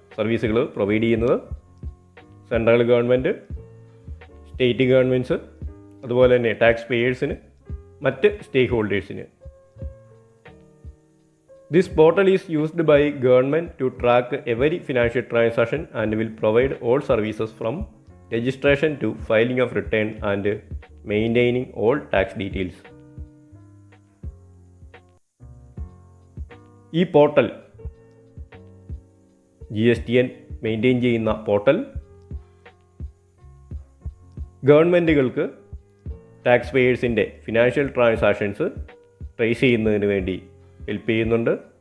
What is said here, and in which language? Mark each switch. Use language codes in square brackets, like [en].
[ml] സർവീസുകൾ പ്രൊവൈഡ് ചെയ്യുന്നത് central government, state governments, അതുപോലെ തന്നെ ടാക്സ് പേയേഴ്സിന്, മറ്റ് സ്റ്റേക്ക് ഹോൾഡേഴ്സിന്. [en] This portal is used by government to track every financial transaction and will provide all services from registration to filing of return and maintaining all tax details. [ml] ഈ portal GSTN maintain ചെയ്യുന്ന portal ഗവൺമെൻറ്റുകൾക്ക് tax പേയേഴ്സിൻ്റെ financial transactions trace ചെയ്യുന്നതിന് വേണ്ടി help ചെയ്യുന്നുണ്ട്.